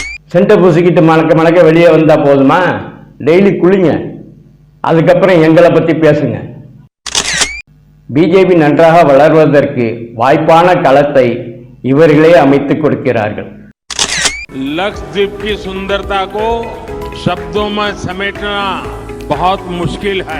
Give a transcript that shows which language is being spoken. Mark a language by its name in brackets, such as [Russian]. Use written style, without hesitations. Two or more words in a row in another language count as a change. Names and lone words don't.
[Tamil] சென்டை பூசிக்கிட்டு மணக்க மணக்க வெளியே வந்தால் போதுமா? டெய்லி குளிங்க, அதுக்கப்புறம் எங்களை பற்றி பேசுங்க. பிஜேபி நன்றாக வளர்வதற்கு வாய்ப்பான களத்தை இவர்களே அமைத்துக் கொடுக்கிறார்கள். [Hindi] लक्षद्वीप की सुंदरता को शब्दों में समेटना बहुत मुश्किल है।